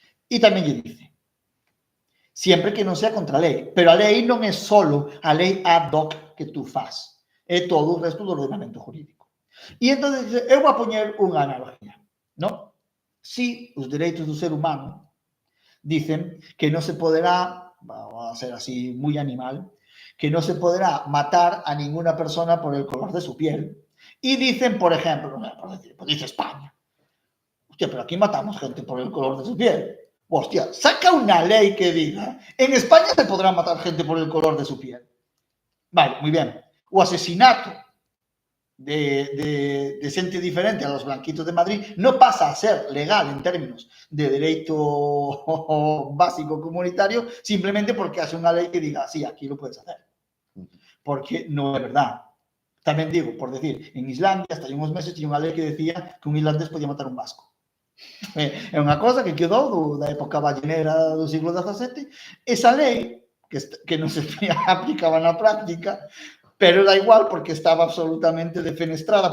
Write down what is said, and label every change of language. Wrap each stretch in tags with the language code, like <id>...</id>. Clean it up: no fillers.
<gl>Y tamén lle dice siempre que non sea contra a lei. Pero a lei non é solo a lei ad hoc que tú faz. É todo o resto do ordenamento jurídico. E entón, eu vou a poñer unha analogía, ¿no? Si os dereitos do ser humano dicen que non se poderá, vamos a ser así muy animal,</gl> <es>que no se podrá matar a ninguna persona por el color de su piel. Y dicen, por ejemplo, pues dice España, hostia, pero aquí matamos gente por el color de su piel. Hostia, saca una ley que diga, en España se podrá matar gente por el color de su piel. Vale, muy bien.</es> <gl>O asesinato de xente diferente</gl> <es>a los blanquitos de Madrid no pasa a ser legal en términos de derecho básico comunitario simplemente porque hace una ley que diga, sí, aquí lo puedes hacer.</es> <gl>Porque no é verdad. Tamén digo, por decir, en Islandia, hasta hai uns meses, tinha unha lei que decía que un islandés podía matar un vasco. É unha cosa que quedou da época ballenera do siglo XVII. Esa lei, que non se aplicaba na práctica, pero da igual porque estaba absolutamente defenestrada.</gl>